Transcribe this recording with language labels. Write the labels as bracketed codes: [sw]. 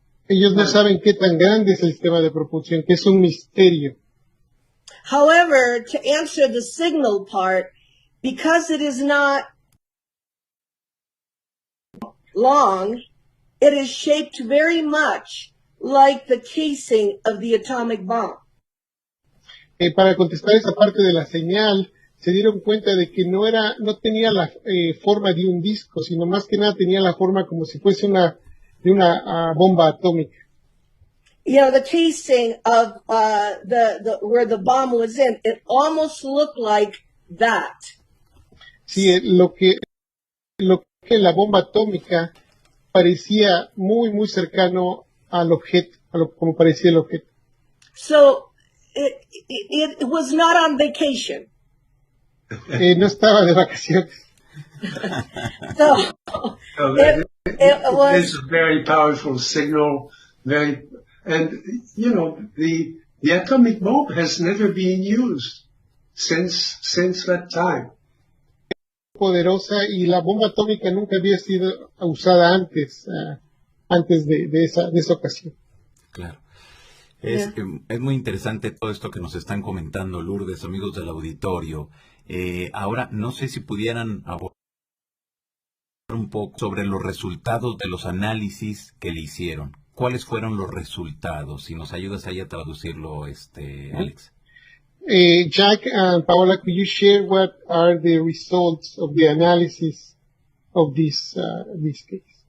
[es] Ellos no saben qué tan grande es el sistema de propulsión, que es un misterio. [en] However, to answer the signal part, because it is not long, it is shaped very much like the casing of the atomic bomb. [es] Para contestar esa parte de la señal, se dieron cuenta de que no tenía la forma de un disco, sino más que nada tenía la forma como si fuese una bomba atómica. [en] The casing of where the bomb was in, it almost looked like that. [es] Sí, lo que la bomba atómica parecía muy, muy cercano al objeto, como parecía el objeto. [en] So, it was not on vacation. [es] No estaba de vacaciones. [en] So, it was. It's a very powerful signal, and the atomic bomb has never been used since that time. [es] Poderosa y la bomba atómica nunca había sido usada antes de esa ocasión. Claro. Es muy interesante todo esto que nos están comentando, Lourdes, amigos del auditorio. Ahora, no sé si pudieran abordar un poco sobre los resultados de los análisis que le hicieron. ¿Cuáles fueron los resultados? Si nos ayudas ahí a traducirlo, Alex. [en] Jack and Paola, could you share what are the results of the analysis of this case?